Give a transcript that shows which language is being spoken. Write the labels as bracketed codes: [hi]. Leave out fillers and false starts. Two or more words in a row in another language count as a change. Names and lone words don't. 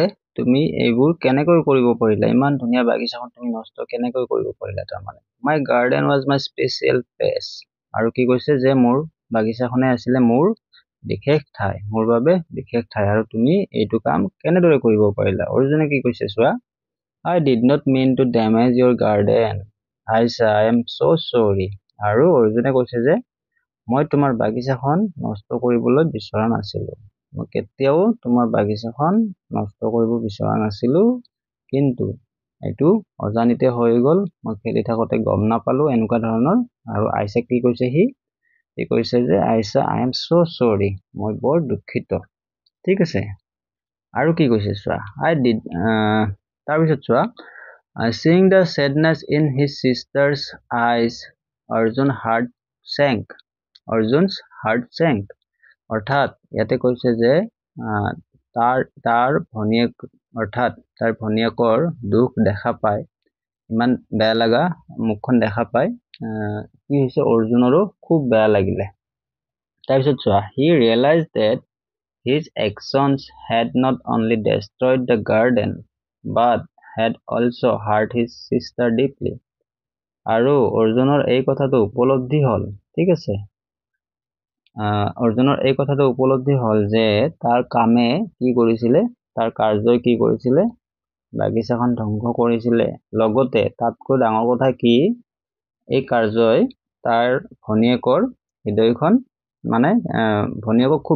[as] তুমি এইবোৰ কেনেকৈ কৰিব পাৰিলা ইমান ধুনীয়া বাগিচাখন তুমি নষ্ট কেনেকৈ কৰিব পাৰিলা তাৰমানে [en] my garden was my special place [as] আৰু কি কৈছে যে মোৰ বাগিচাখনে আছিলে মোৰ বিশেষ ঠাই মোৰ বাবে বিশেষ ঠাই আৰু তুমি এইটো কাম কেনেদৰে কৰিব পাৰিলা অৰ্জুনে কি কৈছে চোৱা [en] I did not mean to damage your garden [as] আইছা [en] I am so sorry [as] আৰু অৰ্জুনে কৈছে যে মই তোমাৰ বাগিচাখন নষ্ট কৰিবলৈ বিচৰা নাছিলো মই কেতিয়াও তোমাৰ বাগিচাখন নষ্ট কৰিব বিচৰা নাছিলো কিন্তু এইটো অজানিতে হৈ গ'ল মই খেলি থাকোতে গম নাপালো এনেকুৱা ধৰণৰ আৰু আইছা কি কৈছে সি কৈছে যে আইছা [en] I am so sorry [as] মই বৰ দুঃখিত ঠিক আছে আৰু কি কৈছে চোৱা [en] I did [as] তাৰপিছত চোৱা [en] seeing the sadness in his sister's eyes Arjun's heart sank [as] অৰ্থাৎ ইয়াতে কৈছে যে তাৰ ভনীয়েকৰ দুখ দেখা পায় ইমান বেয়া লগা মুখখন দেখা পায় কি হৈছে অৰ্জুনৰো খুব বেয়া লাগিলে তাৰপিছত চোৱা [en] he realized that his actions had not only destroyed the garden but had also hurt his sister deeply [as] আৰু অৰ্জুনৰ এই কথাটো উপলব্ধি হল ঠিক আছে অৰ্জুনৰ এই কথাটো উপলব্ধি হল যে তাৰ কামে কি কৰিছিলে তাৰ কাৰ্যই কি কৰিছিলে বাগিচাখন ধ্বংস কৰিছিলে লগতে তাতকৈ ডাঙৰ কথা কি এই কাৰ্যই তাৰ ভনীয়েকৰ হৃদয়খন মানে ভনীয়েকক খুব